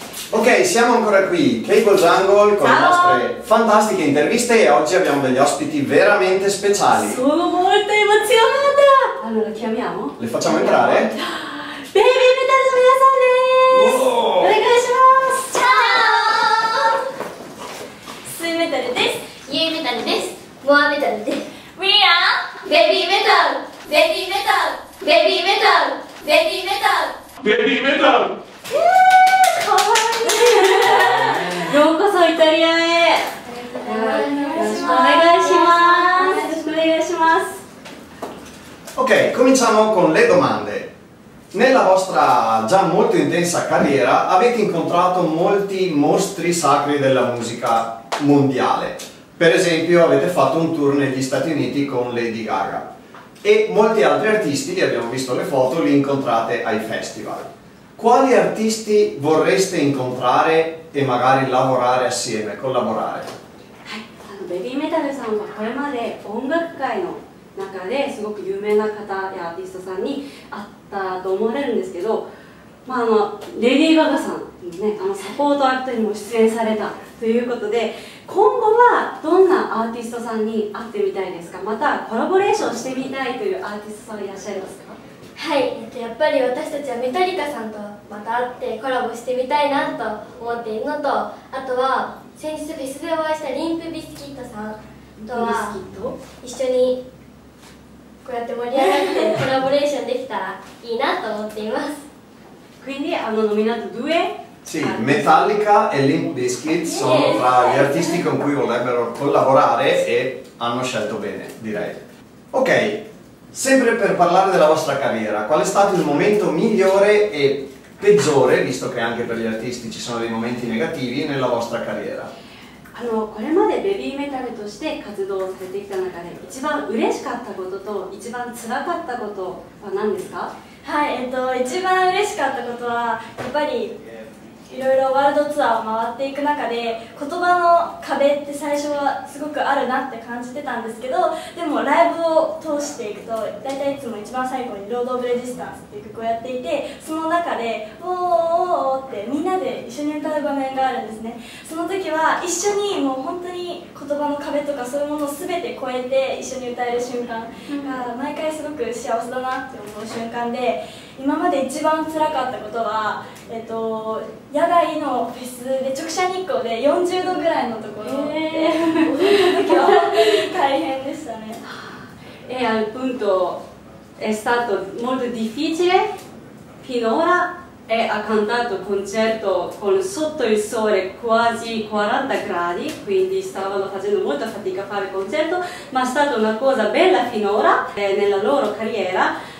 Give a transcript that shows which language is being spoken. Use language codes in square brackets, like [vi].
[it] Ok, siamo ancora qui, Cable Jungle, con le nostre fantastiche interviste e oggi abbiamo degli ospiti veramente speciali. Sono molto emozionata! Allora, chiamiamo? Le facciamo entrare? [ja] Baby Metalの皆さんです！ Wow. お願いします！Ciao! スーメタルです。ユーメタルです。モアメタルです。 [en] We are Baby Metal! Baby Metal! Baby Metal! Baby Metal! Baby Metal! [ja] かわいい！ようこそイタリアへ！よろしくお願いします。よろしくお願いします。 [it] Ok, cominciamo con le domande. Nella vostra già molto intensa carriera avete incontrato molti mostri sacri della musica mondiale. Per esempio avete fatto un tour negli Stati Uniti con Lady Gaga e molti altri artisti, li abbiamo visto le foto, li incontrate ai festival. Quali artisti vorreste incontrare e magari lavorare assieme, collaborare? [ja] ベビーメタルさんはこれまで音楽界の中ですごく有名な方やアーティストさんに会ったと思われるんですけど、レディー・ガガさんのね、サポートアクトにも出演されたということで、今後はどんなアーティストさんに会ってみたいですか？またコラボレーションしてみたいというアーティストさんいらっしゃいますか？はい、やっぱり私たちはメタリカさんとまた会ってコラボしてみたいなと思っているのと、あとは先日フェスでお会いしたリンプビスキットさんとは一緒にこうやって盛り上がってコラボレーションできたらいいなと思っています。 [it] Quindi hanno nominato due? Sì, Metallica e Limp Bizkit sono tra gli artisti con cui vorrebbero collaborare e hanno scelto bene, direi. Ok, sempre per parlare della vostra carriera, qual è stato il momento migliore e peggiore, visto che anche per gli artisti ci sono dei momenti negativi, nella vostra carriera? [ja] これまでベビーメタルとして活動されてきた中で一番嬉しかったことと一番辛かったことは何ですか？はい、一番嬉しかったことはやっぱりいろいろワールドツアーを回っていく中で言葉の壁って最初はすごくあるなって感じてたんですけど、でもライブを通していくと大体いつも一番最後に「ロード・オブ・レジスタンス」っていう曲をやっていて、その中で「おーおーおー」ってみんなで一緒に歌う場面があるんですね。その時は一緒にもう本当に言葉の壁とかそういうものを全て超えて一緒に歌える瞬間が毎回すごく幸せだなって思う瞬間で、今まで一番辛かったことは野外のフェスで直射日光で40度ぐらいのところで踊った時は本当に大変でしたね。 [it] E appunto è stato molto difficile finora e ha cantato il concerto con sotto il sole quasi 40 gradi, quindi stavano facendo molta fatica a fare il concerto, ma è stata una cosa bella finora nella loro carriera.